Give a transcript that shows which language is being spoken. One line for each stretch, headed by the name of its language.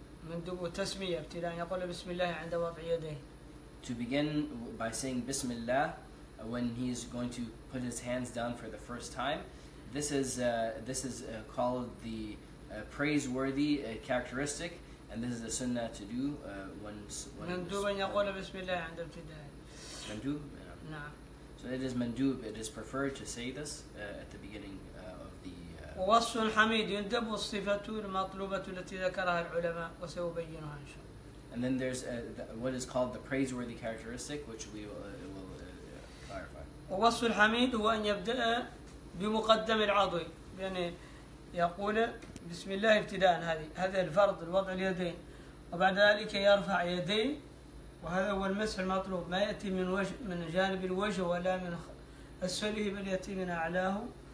Arabic: مندوب التسمية ابتداء يقول بسم الله عند وضع يديه.
English: To begin by saying Bismillah when he is going to put his hands down for the first time. This is called the praiseworthy characteristic, and this is a sunnah to do once.
Arabic: مندوب أن يقول بسم الله عند ابتداء. Mandub? نعم.
English: So it is mandub. It is preferred to say this at the beginning of the.
Arabic: ووصف حميد يندب الصفة المطلوبة التي ذكرها العلماء وسأبينها إن شاء الله.
English: And then there's what is called the praiseworthy characteristic, which we will clarify.
Arabic: ووصف الحميد هو أن يبدأ بمقدم العضو، يعني يقول بسم الله ابتداء. هذا الفرض الوضع اليدين، وبعد ذلك يرفع يديه، وهذا هو المسح المطلوب. ما يأتي من جانب الوجه ولا من أسفله، بل يأتي من أعلاه.